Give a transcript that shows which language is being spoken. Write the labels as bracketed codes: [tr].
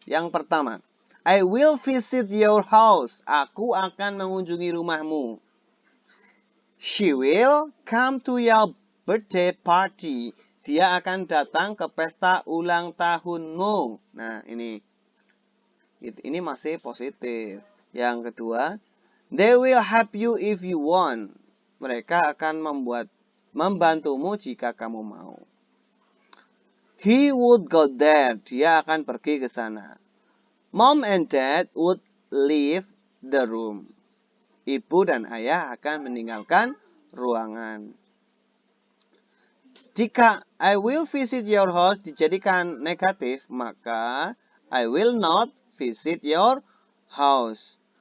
[id] Yang pertama, [en] I will visit your house. [id] Aku akan mengunjungi rumahmu. [en] She will come to your birthday party. [id] Dia akan datang ke pesta ulang tahunmu. Nah, ini masih positif. Yang kedua, [en] they will help you if you want. [id] Mereka akan membantumu jika kamu mau. [en] He would go there. [id] Dia akan pergi ke sana. [en] Mom and dad would leave the room. [id] Ibu dan ayah akan meninggalkan ruangan. [en] Jika I will visit your house [id] dijadikan negatif, maka [en] I will not visit your house.